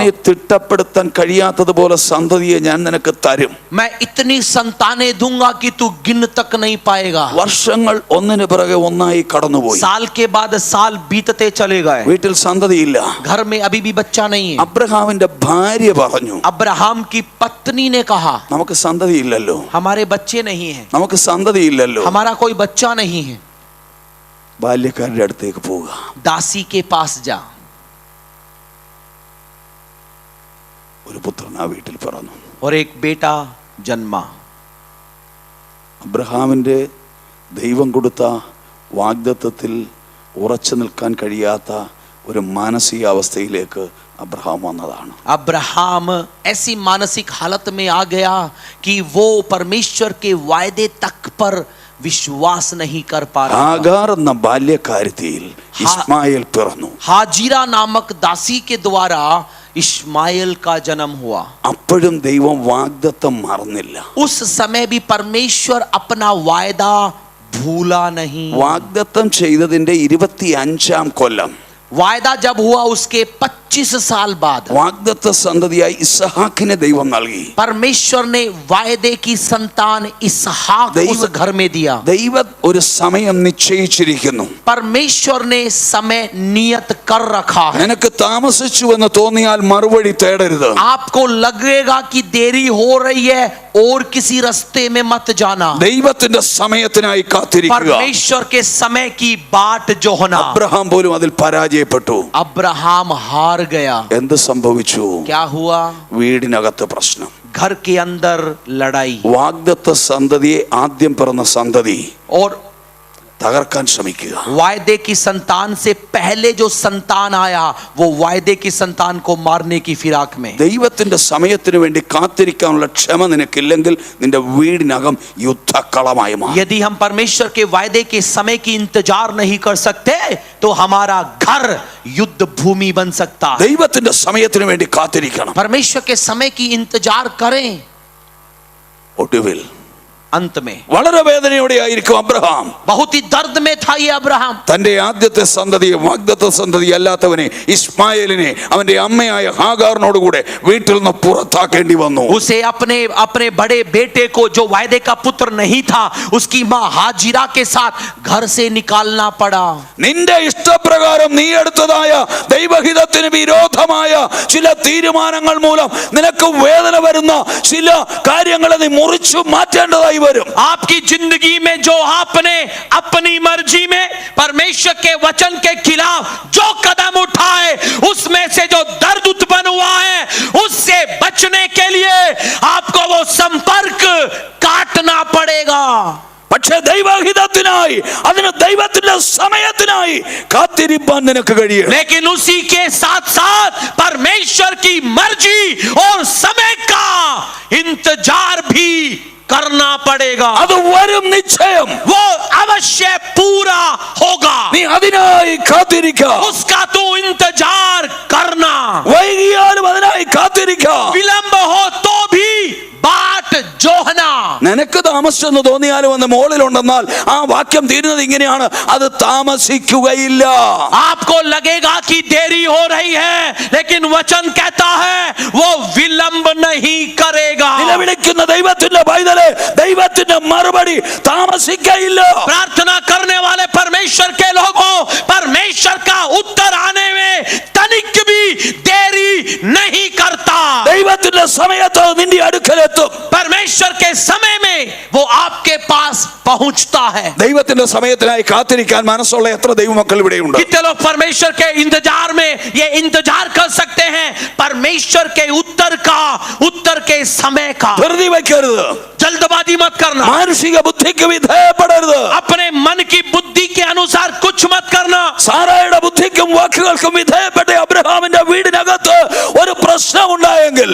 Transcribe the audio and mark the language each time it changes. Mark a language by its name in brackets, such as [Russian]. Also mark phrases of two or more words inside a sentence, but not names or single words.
[Malayalam] എണ്ണി തിട്ടപ്പെടുത്താൻ കഴിയാത്തതുപോലെ സന്തതിയെ ഞാൻ നിനക്ക് തരും. [Hindi] मैं इतनी संतानें दूंगा कि तू गिन तक नहीं पाएगा. [Malayalam] വർഷങ്ങൾ ഒന്നിനു പിറകെ ഒന്നായി കടന്നുപോയി. [Hindi] साल के बाद साल बीतते चले गए. [Malayalam] വീട്ടിൽ സന്തതിയില്ല. [Hindi] घर में अभी भी बच्चा नहीं है. [Malayalam] അബ്രഹാമിന്റെ ഭാര്യ പറഞ്ഞു, [Hindi] अब्राहम की पत्नी ने कहा, [Malayalam] നമുക്ക് സന്തതിയില്ലല്ലോ, [Hindi] हमारे बच्चे नहीं हैं, [Malayalam] നമുക്ക് സന്തതിയില്ലല്ലോ, [Hindi] हमारा कोई बच्चा नहीं है. [Malayalam] ബാല്യക്കാരുടെ അടുത്തേക്ക് പോവുക. [Hindi] दासी के पास जा. [Malayalam] ഒരു പുത്രൻ ആ വീട്ടിൽ പിറന്നു. [Hindi] और एक बेटा जन्मा. [Malayalam] അബ്രഹാമിന്റെ ദൈവം കൊടുത്ത വാഗ്ദത്തത്തിൽ ഉറച്ചു നിൽക്കാൻ കഴിയാത്ത ഒരു മാനസികാവസ്ഥയിലേക്ക് അബ്രഹാം വന്നതാണ്. [Hindi] अब्राहम ऐसी मानसिक हालत में आ गया कि वो परमेश्वर के वायदे तक पर विश्वास नहीं कर पा रहा. [Malayalam] ആഗാർ എന്ന ബാല്യക്കാരത്തിയിൽ ഇസ്മായേൽ പിറന്നു. [Hindi] हाजिरा नामक दासी के द्वारा इस्माइल का जन्म हुआ. [Malayalam] അപ്പോഴും ദൈവം വാഗ്ദത്തം മറന്നില്ല. [Hindi] उस समय भी परमेश्वर अपना वायदा भूला नहीं. [Malayalam] വാഗ്ദത്തം ചെയ്തതിന്റെ 25-ാം കൊല്ലം [Hindi] वायदा जब हुआ उसके 25 साल बाद [Malayalam] വാഗ്ദത്ത സന്തതിയായി ഇസ്ഹാക്കിനെ ദൈവം നൽകി. [Hindi] परमेश्वर ने वायदे की संतान इसहाक उस घर में दिया. [Malayalam] ദൈവം ഒരു സമയം നിശ്ചയിച്ചിരിക്കുന്നു. [Hindi] परमेश्वर ने समय नियत कर रखा है. [Malayalam] നിനക്ക് താമസിച്ചു എന്ന് തോന്നിയാൽ മറുവഴി തേടരുത്. [Hindi] आपको लगेगा कि देरी हो रही है और किसी रास्ते में मत जाना. [Malayalam] ദൈവത്തിന്റെ സമയത്തിനായി കാത്തിരിക്കുക. [Hindi] परमेश्वर के समय की बाट जो होना. [Malayalam] അബ്രഹാം പോലും അതിൽ പരാജയപ്പെട്ടു. [Hindi] अब्राहम हार गया. [Malayalam] എന്ത് സംഭവിച്ചു? [Hindi] क्या हुआ? [Malayalam] വീടിനകത്ത് പ്രശ്നം. [Hindi] घर के अंदर लड़ाई. [Malayalam] വാഗ്ദത്ത സന്തതിയെ ആദ്യം പിറന്ന സന്തതി [Hindi] और [Malayalam] തകർക്കാൻ ശ്രമിക്കുക. [Hindi] वायदे की संतान से पहले जो संतान आया वो वायदे की संतान को मारने की फिराक में. [Malayalam] ദൈവത്തിന്റെ സമയത്തിന് വേണ്ടി കാത്തിരിക്കാനുള്ള ക്ഷമ നിനക്കില്ലെങ്കിൽ നിന്റെ വീടിനകം യുദ്ധക്കളമായി മാറും. [Hindi] यदि हम परमेश्वर के वायदे के समय की इंतजार नहीं कर सकते तो हमारा घर युद्ध भूमि बन सकता है. [Malayalam] ദൈവത്തിന്റെ സമയത്തിന് വേണ്ടി കാത്തിരിക്കണം. [Hindi] परमेश्वर के समय की इंतजार करें. [Malayalam] ഒടുവിൽ [Hindi] अंत में [Malayalam] വളരെ വേദനയോടെ ആയിരിക്കും അബ്രഹാം [Hindi] बहुत ही दर्द में था ये अब्राहम. [Malayalam] തന്റെ ആദ്യത്തെ സന്തതിയെ വാഗ്ദത്ത സന്തതി അല്ലാത്തവനെ ഇസ്മായേലിനെ അവന്റെ അമ്മയായ ഹാഗാറിനോടുകൂടെ വീട്ടിൽ നിന്ന് പുറത്താക്കേണ്ടി വന്നു. [Hindi] उसे अपने अपने बड़े बेटे को जो वायदे का पुत्र नहीं था उसकी मां हाजिरा के साथ घर से निकालना पड़ा. [Malayalam] നിന്റെ ഇഷ്ടപ്രകാരം നീ എടുത്തതായ ദൈവഹിതത്തിന് വിരോധമായ ചില തീരുമാനങ്ങൾ മൂലം നിനക്ക് വേദന വരുന്ന ചില കാര്യങ്ങളെ നീ മുറിച്ചു മാറ്റേണ്ടതായി വരും. [Hindi] आपकी जिंदगी में जो आपने अपनी मर्जी में परमेश्वर के वचन के खिलाफ जो कदम उठाए उसमें से जो दर्द उत्पन्न हुआ है उससे बचने के लिए आपको वो संपर्क काटना पड़ेगा. [Malayalam] പക്ഷേ ദൈവഹിതത്തിനായി അതിന് ദൈവത്തിന്റെ സമയത്തിനായി കാത്തിരിപ്പാൻ നിനക്ക് കഴിയും. [Hindi] लेकिन उसी के साथ साथ परमेश्वर की मर्जी और समय का इंतजार भी करना पड़ेगा. [Malayalam] അത് വരും നിശ്ചയം. [Hindi] वो अवश्य पूरा होगा. [Malayalam] നീ അതിനായി കാത്തിരിക്കുക. [Hindi] उसका तू इंतजार करना. [Malayalam] വൈകിയാലും അതിനായി കാത്തിരിക്കുക. [Hindi] विलंब हो तो भी बाट जोहना. [Malayalam] നിനക്ക് താമസിച്ചെന്ന് തോന്നിയാലും എന്ന് മോളിലുണ്ടെന്നാൽ ആ വാക്യം തീരുന്നത് ഇങ്ങനെയാണ്, അത് താമസിക്കുകയില്ല. [Hindi] आपको लगेगा कि देरी हो रही है लेकिन वचन कहता है वो विलंब नहीं करेगा. [Malayalam] നിലവിളിക്കുന്ന ദൈവത്തിന്റെ പൈതലെ ദൈവത്തിന്റെ മറുപടി താമസിക്കുകയില്ല. [Hindi] प्रार्थना करने वाले परमेश्वर के लोगों परमेश्वर का उत्तर आने में तनिक भी देरी नहीं करता. [Malayalam] ദൈവത്തിന്റെ സമയത്ത് നിന്റെ അടുക്കലെത്തും. [Hindi] परमेश्वर के समय में वो आपके पास पहुंचता है. [Malayalam] ദൈവത്തിന്റെ സമയത്തിനായി കാത്തിരിക്കാൻ മനസ്സുള്ള എത്ര ദൈവമക്കൾ ഇവിടെയുണ്ട്? [Hindi] कितने लोग परमेश्वर के इंतजार में ये इंतजार कर सकते हैं परमेश्वर के उत्तर के समय का. [Malayalam] ധൃതി വയ്ക്കരുത്. [Hindi] जल्दबाजी मत करना. [Malayalam] മാനുഷിക ബുദ്ധിക്ക് വിധേയപ്പെടരുത്. [Hindi] अपने मन की बुद्धि के अनुसार कुछ मत करना. [Malayalam] സാറായുടെ ബുദ്ധിക്കും വാക്കുകൾക്കും വിധേയപ്പെട്ട അബ്രഹാമിന്റെ വീടിനകത്ത് ഒരു പ്രശ്നം ഉണ്ടായെങ്കിൽ,